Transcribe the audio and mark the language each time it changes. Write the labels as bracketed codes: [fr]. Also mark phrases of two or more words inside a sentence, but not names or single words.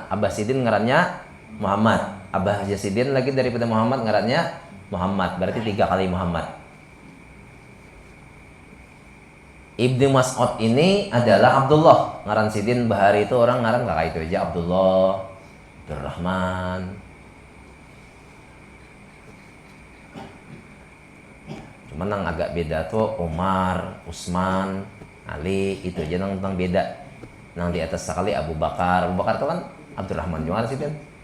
[bjn] Abah Sidin ngarannya Muhammad. Abah Yasidin lagi daripada Muhammad ngarannya Muhammad. Berarti 3 kali Muhammad. Ibnu Mas'ud ini adalah Abdullah. Ngaran Sidin Bahari itu orang ngaran kakak itu aja, Abdullah, Abdurrahman. Cuman yang agak beda tuh Umar, Utsman, Ali, itu aja tentang beda. Nang di atas sekali Abu Bakar. Abu Bakar itu kan Abdurrahman juga ngaran Sidin.